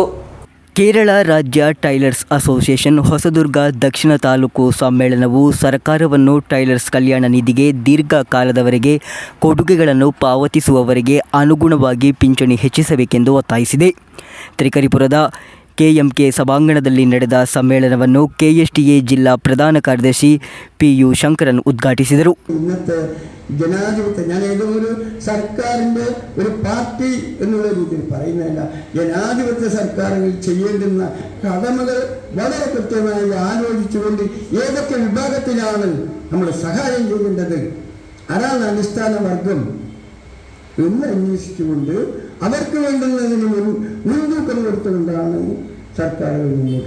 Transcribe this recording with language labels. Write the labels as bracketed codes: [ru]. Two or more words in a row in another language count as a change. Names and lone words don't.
[kn] ಕೇರಳ ರಾಜ್ಯ ಟೈಲರ್ಸ್ ಅಸೋಸಿಯೇಷನ್ ಹೊಸದುರ್ಗ ದಕ್ಷಿಣ ತಾಲೂಕು ಸಮ್ಮೇಳನವು ಸರ್ಕಾರವನ್ನು ಟೈಲರ್ಸ್ ಕಲ್ಯಾಣ ನಿಧಿಗೆ ದೀರ್ಘಕಾಲದವರೆಗೆ ಕೊಡುಗೆಗಳನ್ನು ಪಾವತಿಸುವವರಿಗೆ ಅನುಗುಣವಾಗಿ ಪಿಂಚಣಿ ಹೆಚ್ಚಿಸಬೇಕೆಂದು ಒತ್ತಾಯಿಸಿದೆ. ತ್ರಿಕರಿಪುರದ ಕೆಎಂಕೆ ಸಭಾಂಗಣದಲ್ಲಿ ನಡೆದ ಸಮ್ಮೇಳನವನ್ನು ಕೆಎಸ್ಟಿಎ ಜಿಲ್ಲಾ ಪ್ರಧಾನ ಕಾರ್ಯದರ್ಶಿ ಪಿಯು ಶಂಕರನ್ ಉದ್ಘಾಟಿಸಿದರು. [ml] ഇന്നത്തെ ജനാധിപത്യം, ഞാൻ ഏതോ ഒരു സർക്കാരിൻ്റെ ഒരു പാർട്ടി എന്നുള്ള രീതിയിൽ പറയുന്നതല്ല, ജനാധിപത്യ സർക്കാരുകൾ ചെയ്യേണ്ടുന്ന കടമകൾ വളരെ കൃത്യമായി ആലോചിച്ചുകൊണ്ട് ഏതൊക്കെ വിഭാഗത്തിലാണ് നമ്മൾ സഹായം ചെയ്യേണ്ടത്, ആരാണ് അടിസ്ഥാന വർഗം എന്ന് അന്വേഷിച്ചുകൊണ്ട് അവർക്ക് വേണ്ടുന്നതിന് മുൻതൂക്കം കൊടുത്തുകൊണ്ടാണ് സർക്കാരുകൾ മുന്നോട്ട്.